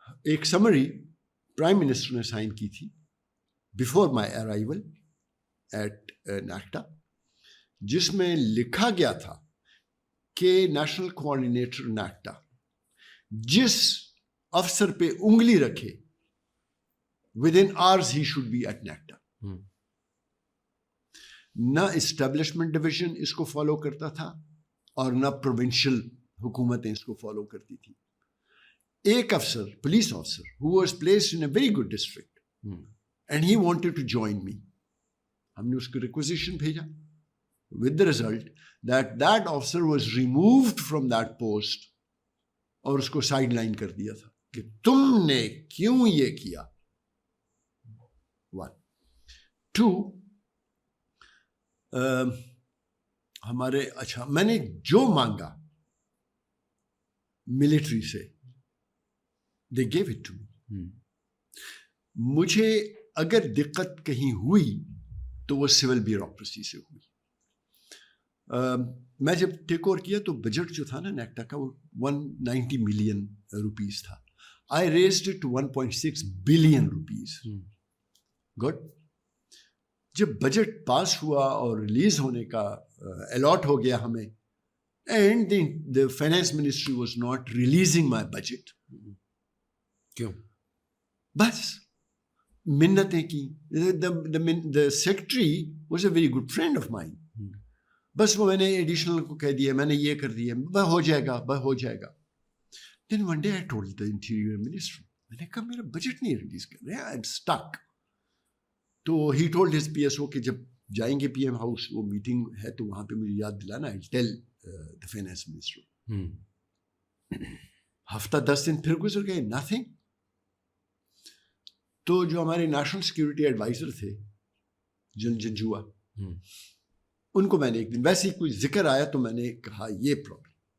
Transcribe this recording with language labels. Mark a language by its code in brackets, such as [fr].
[ur] ایک summary prime minister نے sign کی تھی [en] before my arrival at NACTA, [ur] جس میں لکھا گیا تھا کہ نیشنل کوآرڈینیٹر نیکٹا جس افسر پہ انگلی رکھے [en] With in hours he should be at NACTA. [ur] نہ اسٹیبلشمنٹ ڈویژن اس کو فالو کرتا تھا اور نہ پروونشل حکومتیں اس کو فالو کرتی تھی. ایک افسر, پولیس افسر, [en] who was placed in a very good district and he wanted to join me. [ur] ہم نے اس کو ریکوزیشن بھیجا [en] with the result that that officer was removed from that post [ur] اور اس کو سائڈ لائن کر دیا تھا کہ تم نے کیوں یہ کیا. 1 2 ہمارے اچھا میں نے جو مانگا ملٹری سے [en] they gave it to me. [ur] مجھے اگر دقت کہیں ہوئی تو وہ سول بیوروکریسی سے ہوئی. میں جب ٹیک اوور کیا تو بجٹ جو تھا نا نیکٹا کا وہ 190 ملین روپیز تھا. [en] I raised it to 1.6 billion rupees. Good. [ur] جب بجٹ پاس ہوا اور ریلیز ہونے کا الاٹ ہو گیا ہمیں, [en] And the finance ministry was not releasing my budget. [ur] کیوں؟ بس منتیں کی. [en] the secretary was a very good friend of mine. [ur] بس وہ میں نے ایڈیشنل کو کہہ دیا, میں نے یہ کر دیا, بس ہو جائے گا, بس ہو جائے گا. [en] Then one day I told the interior minister, [ur] میں نے کہا میرا بجٹ نہیں ریلیز کر رہے, [en] I'm stuck. [ur] تو [en] he told his PSO [ur] کہ جب جائیں گے پی ایم ہاؤس, وہ میٹنگ ہے تو وہاں پہ مجھے یاد دلانا, [en] I'll tell the finance minister. [ur] ہفتہ 10 دن پھر گزر گئے, nothing. تو جو ہمارے نیشنل سیکورٹی ایڈوائزر تھے جنجوا, ان کو میں نے ایک دن ویسے ہی کوئی ذکر آیا تو میں نے کہا یہ پرابلم.